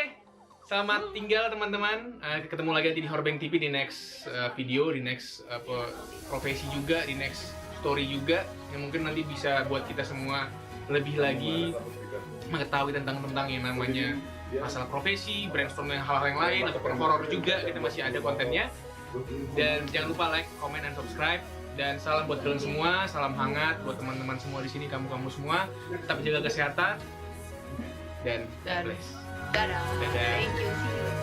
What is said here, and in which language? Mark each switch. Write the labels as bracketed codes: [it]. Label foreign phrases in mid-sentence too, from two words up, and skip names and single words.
[id] Selamat tinggal teman-teman. Ketemu lagi nanti di Horbeng TV di [en] next video, [id] di [en] next profesi [id] juga, di [en] next story [id] juga, yang mungkin nanti bisa buat kita semua lebih lagi mengetahui tentang yang namanya masalah profesi, brainstorming hal-hal yang lain, ataupun horor juga, kita masih ada kontennya. Dan jangan lupa [en] like, comment, [id] dan subscribe. Dan salam buat kalian semua, salam hangat buat teman-teman semua di sini, kamu-kamu semua. Tetap jaga kesehatan dan [en] God bless. [id] Dadah. Dadah. [en] Thank you. See you.